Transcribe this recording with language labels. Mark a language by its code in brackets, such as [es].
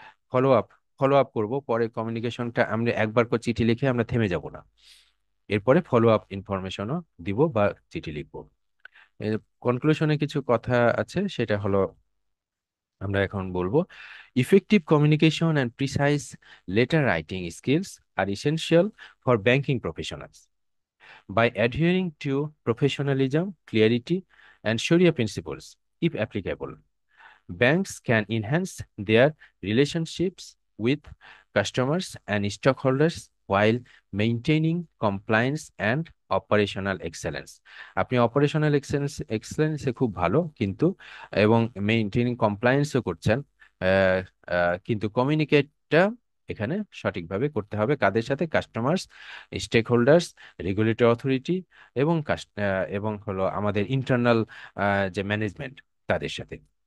[bn] Follow up, follow up করবো পরে কমিউনিকেশনটা। আমরা একবার করে চিঠি লিখে আমরা থেমে যাব না, এরপরে ফলো আপ ইনফরমেশনও দিব বা চিঠি লিখবো। এর কনক্লুশনে কিছু কথা আছে, সেটা হলো আমরা এখন বলবো। [en] Effective communication and precise letter writing skills are essential for banking professionals. By adhering to professionalism, clarity and sharia principles, if applicable, banks can enhance their relationships with customers and stockholders while maintaining compliance and operational excellence. [bn] আপনি operational এক্সেলেন্সে খুব ভালো, কিন্তু এবং maintaining কমপ্লায়েন্সও করছেন, আহ, কিন্তু কমিউনিকেটটা এখানে সঠিকভাবে করতে হবে কাদের সাথে? Customers, stake holders, regulatory authority এবং এবং হলো আমাদের ইন্টারনাল যে ম্যানেজমেন্ট, তাদের সাথে।